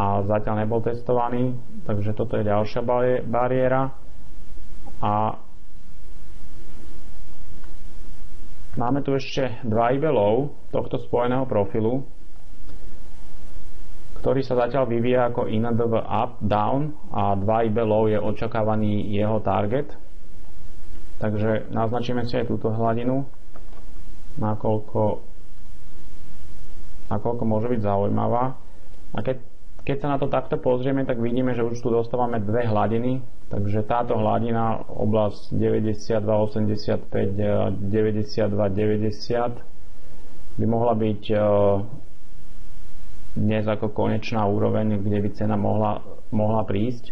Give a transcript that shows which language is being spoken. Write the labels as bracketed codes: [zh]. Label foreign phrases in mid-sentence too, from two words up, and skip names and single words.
[sk] a zatiaľ nebol testovaný, takže toto je ďalšia bariéra. A máme tu ešte 2 below tohto spojeného profilu, ktorý sa zatiaľ vyvíja ako INDV [en] up, down [sk] a 2 below je očakávaný jeho target. Takže naznačíme si aj túto hladinu, nakoľko môže byť zaujímavá. A keď sa na to takto pozrieme, tak vidíme, že už tu dostávame 2 hladiny, takže táto hladina, oblasť 92,85, 92,90 by mohla byť dnes ako konečná úroveň, kde by cena mohla prísť.